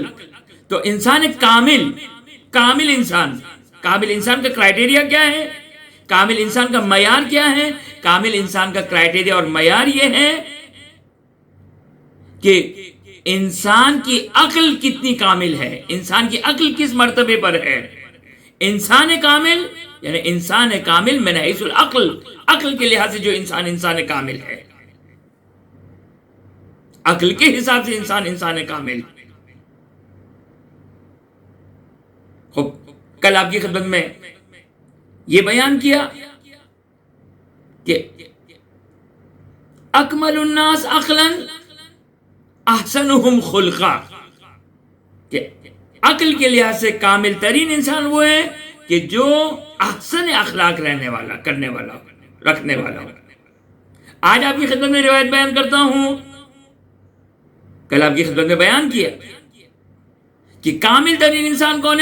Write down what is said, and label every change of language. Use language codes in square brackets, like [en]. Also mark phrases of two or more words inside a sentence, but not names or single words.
[ur] تو انسان کامل انسان کا کرائٹیریا کیا ہے؟ کامل انسان کا معیار کیا ہے؟ کامل انسان کا کرائٹیریا اور معیار یہ ہے کہ انسان کی عقل کتنی کامل ہے، انسان کی عقل کس مرتبے پر ہے۔ انسان کامل یعنی انسان کامل [ar] من حیث العقل، [ur] عقل کے لحاظ سے جو انسان کامل ہے، عقل کے حساب سے انسان کامل۔ خوب، کل آپ کی خدمت میں یہ بیان کیا کہ [ar] اکمل الناس عقلا احسنهم خلقا، [ur] کہ عقل کے لحاظ سے کامل ترین انسان وہ ہے کہ جو احسن اخلاق رکھنے والا ہو۔ آج آپ کی خدمت میں روایت بیان کرتا ہوں، کل آپ کی خدمت میں بیان کیا کہ کامل ترین انسان کون ہے؟